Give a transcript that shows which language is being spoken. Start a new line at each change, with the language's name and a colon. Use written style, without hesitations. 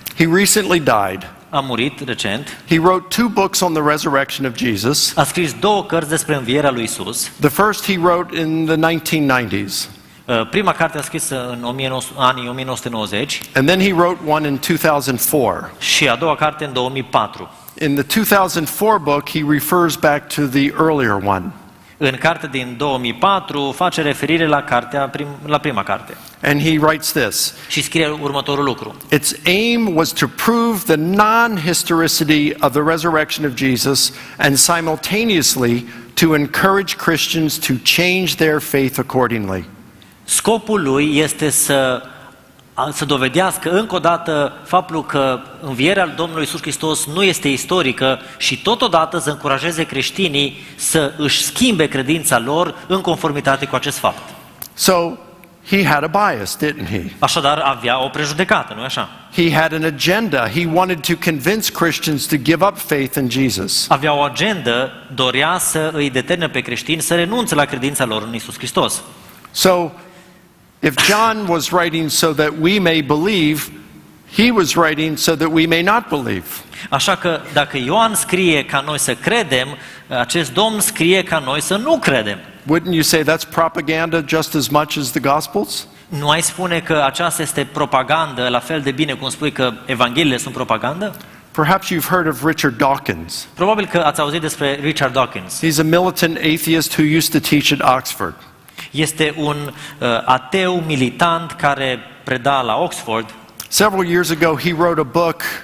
English: He recently died.
Romanian: A murit recent.
English: He wrote 2 books on the resurrection of Jesus.
Romanian: A scris 2 cărți despre învierea lui Isus.
English: The first he wrote in the 1990s.
Romanian: Prima carte a scris în anii 1990.
English: And then he wrote one in 2004.
Romanian: Și a doua carte în 2004.
English: In the 2004 book, he refers back to the earlier one.
Romanian: În cartea din 2004 face referire la la prima carte.
English: And he writes this.
Romanian: Și scrie următorul lucru.
English: Its aim was to prove the non-historicity of the resurrection of Jesus and simultaneously to encourage Christians to change their faith accordingly.
Romanian: Scopul lui este să dovedească încă o dată faptul că învierea Domnului Iisus Hristos nu este istorică și totodată să încurajeze creștinii să își schimbe credința lor în conformitate cu acest fapt.
English: So he had a bias, didn't he?
Romanian: Așadar avea o prejudecată, nu-i așa?
English: He had an agenda. He wanted to convince Christians to give up faith in Jesus.
Romanian: Avea o agendă, dorea să îi determine pe creștini să renunțe la credința lor în Iisus Hristos.
English: So if John was writing so that we may believe, he was writing so that we may not believe.
Romanian: Așa că dacă Ioan scrie ca noi să credem, acest Domn scrie ca noi să nu credem.
English: Wouldn't you say that's propaganda just as much as the Gospels?
Romanian: Nu ai spune că aceasta este propagandă la fel de bine cum spui că evangheliile sunt propagandă?
English: Perhaps you've heard of Richard Dawkins.
Romanian: Probabil că ați auzit despre Richard Dawkins.
English: He's a militant atheist who used to teach at Oxford.
Romanian: Este un ateu militant care preda la Oxford.
English: Several years ago, he wrote a book.